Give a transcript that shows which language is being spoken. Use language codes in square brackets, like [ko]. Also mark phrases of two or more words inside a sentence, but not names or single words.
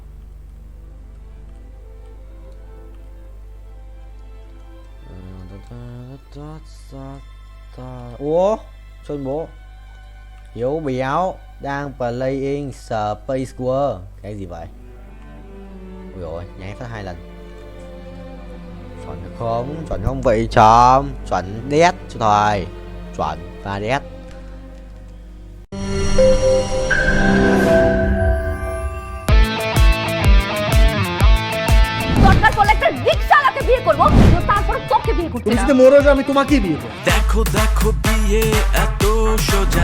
[vi] Ủa, Sơn bố Hiếu béo đang playing Space War. Cái gì vậy? Ôi rồi, nháy phát 2 lần. Chuẩn không vậy chấm. Chuẩn đét cho thôi. Chuẩn và đét. [bn] দরকার পড়লে একটা রিকশাওয়ালাকে বিয়ে করবো, তারপর তোকে বিয়ে করতে। তুমি যদি মরো যাও আমি তোমাকেই বিয়ে করব। দেখো বিয়ে এত সোজা।